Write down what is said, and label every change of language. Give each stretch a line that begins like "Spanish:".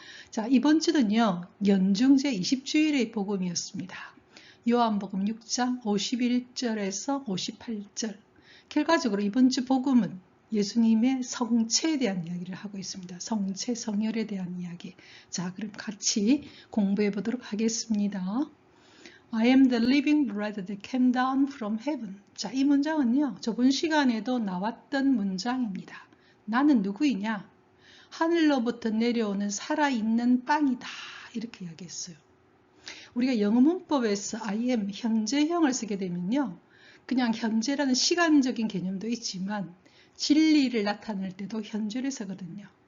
Korean: 자, 이번 주는요. 연중제 20주일의 복음이었습니다. 요한복음 6장 51절에서 58절. 결과적으로 이번 주 복음은 예수님의 성체에 대한 이야기를 하고 있습니다. 성체, 성혈에 대한 이야기. 자, 그럼 같이 공부해 보도록 하겠습니다.
English: I am the living bread that came down from heaven.
Korean: 자, 이 문장은요, 저번 시간에도 나왔던 문장입니다. 나는 누구이냐? 하늘로부터 내려오는 살아있는 빵이다. 이렇게 이야기했어요. 우리가 영어 문법에서 I am 현재형을 쓰게 되면요, 그냥 현재라는 시간적인 개념도 있지만 진리를 나타낼 때도 현재를 쓰거든요.